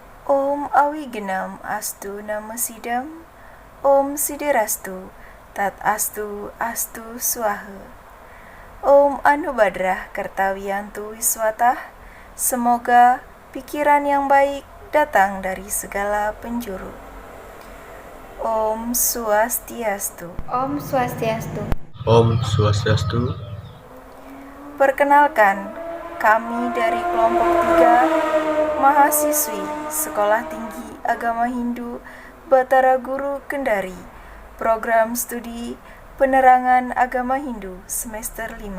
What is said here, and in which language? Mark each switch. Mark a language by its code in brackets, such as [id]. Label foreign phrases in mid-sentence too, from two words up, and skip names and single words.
[sa] Om Awigenam Astu Namasidam Om Siderastu Tat Astu Astu Swaha Om Anubadrah Kertawiyantu Wiswatah. [id] Semoga pikiran yang baik datang dari segala penjuru. Om Swastiastu. Om Swastiastu. Om Swastiastu. Perkenalkan, kami dari kelompok 3 mahasiswi Sekolah Tinggi Agama Hindu Batara Guru Kendari, Program Studi Penerangan Agama Hindu semester 5.